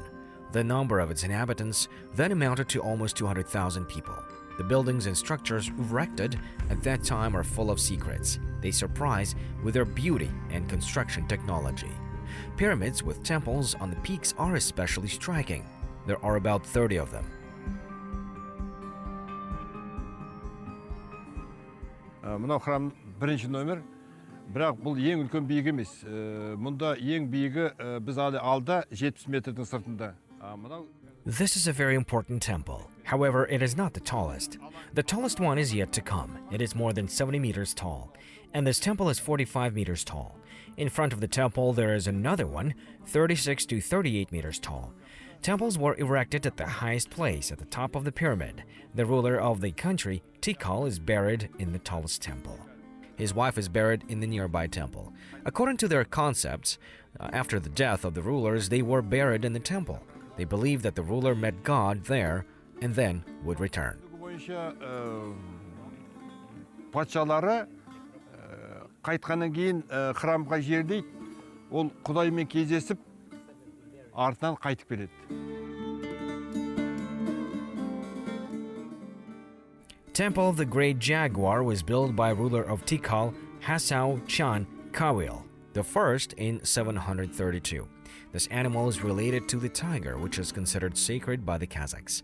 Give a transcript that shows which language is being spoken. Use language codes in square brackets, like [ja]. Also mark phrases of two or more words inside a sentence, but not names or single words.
[en] The number of its inhabitants then amounted to almost 200,000 people. The buildings and structures erected at that time are full of secrets. They surprise with their beauty and construction technology. Pyramids with temples on the peaks are especially striking. There are about 30 of them. [kk] Мынау храм бірінші номер, бірақ бұл ең үлкен биік емес. Мұнда ең биігі біз алда 70 метрдің сыртында. [en] This is a very important temple. However, it is not the tallest. The tallest one is yet to come. It is more than 70 meters tall. And this temple is 45 meters tall. In front of the temple, there is another one, 36 to 38 meters tall. Temples were erected at the highest place at the top of the pyramid. The ruler of the country, Tikal, is buried in the tallest temple. His wife is buried in the nearby temple. According to their concepts, after the death of the rulers, they were buried in the temple. They believed that the ruler met God there and then would return. [kk] Патшалары қайтқаннан кейін храмға жерлейді, ол Құдаймен кездесіп, артынан қайтып келеді. [en] Temple of the Great Jaguar was built by ruler of Tikal, Hasao Chan Kawil, the first in 732. This animal is related to the tiger, which is considered sacred by the Kazakhs.